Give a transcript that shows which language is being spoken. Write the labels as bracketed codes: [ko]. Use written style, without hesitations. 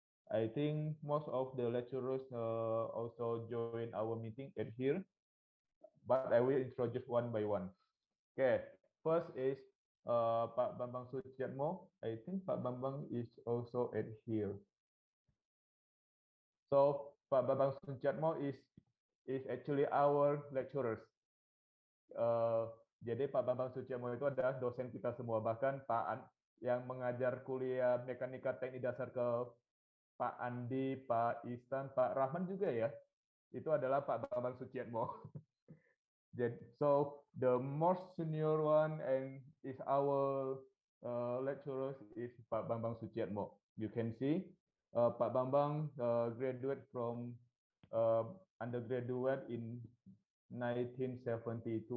[en] I think most of the lecturers also join our meeting at here, but I will introduce one by one. Okay, first is Pak Bambang Suciatmo. I think Pak Bambang is also at here. So Pak Bambang Suciatmo is actually our lecturers. [id] Jadi Pak Bambang Suciatmo itu adalah dosen kita semua, bahkan yang mengajar kuliah mekanika teknik dasar ke Pak Andi, Pak Ihsan, Pak Rahman juga ya, itu adalah Pak Bambang Suciatmo. [en] So the most senior one and is our lecturers is Pak Bambang Suciatmo. You can see Pak Bambang graduate from undergraduate in 1972.